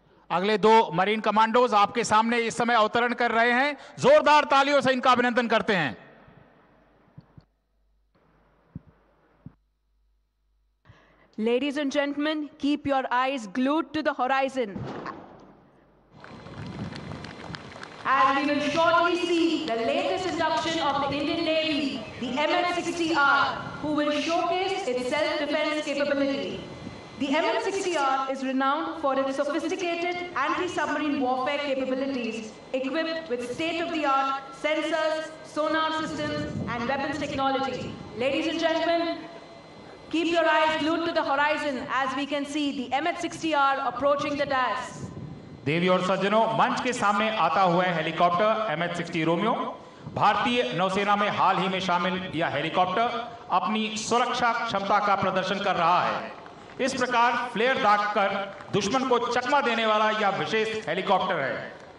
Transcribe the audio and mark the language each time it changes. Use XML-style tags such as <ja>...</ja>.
<hi>अगले दो marine commandos आपके सामने इस समय अवतरण कर रहे हैं। जोरदार तालियों से इनका अभिनंदन करते हैं।</hi> <en>Ladies and gentlemen, keep your eyes glued to the horizon as we will shortly see the latest induction of the Indian Navy, the MH-60R, who will showcase its self-defense capability. The MH-60R is renowned for its sophisticated anti-submarine warfare capabilities, equipped with state-of-the-art sensors, sonar systems, and weapons technology. Ladies and gentlemen, keep your eyes glued to the horizon as we can see the MH-60R approaching the dais.</en> <hi>देवी और सज्जनों, मंच के सामने आता हुआ है helicopter MH-60 Romeo. भारतीय नौसेना में हाल ही में शामिल यह हेलीकॉप्टर अपनी सुरक्षा क्षमता का प्रदर्शन कर रहा है। इस प्रकार फ्लेयर दागकर दुश्मन को चकमा देने वाला यह विशेष हेलीकॉप्टर है।</hi>